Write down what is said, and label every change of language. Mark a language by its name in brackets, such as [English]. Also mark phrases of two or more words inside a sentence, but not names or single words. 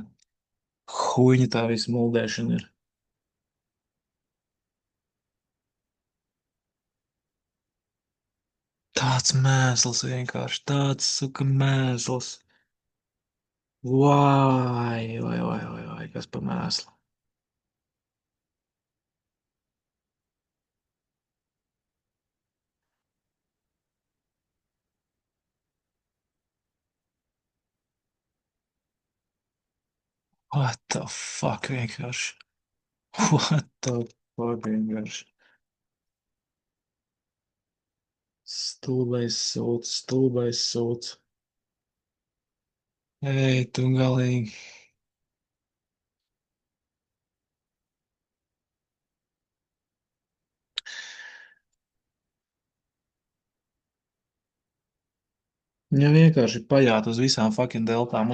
[Latvian] Huņa tā visa muldēšana ir. Tāds mēsls vienkārši. Tāds, suka, mēsls. Vai, kas pa mēslu. [English] What the fuck vienkārši. What the fuck [Latvian] vienkārši. Stulbais sūds. Ej, tu galīgi. Viņam vienkārši pajāt uz visām fucking deltām.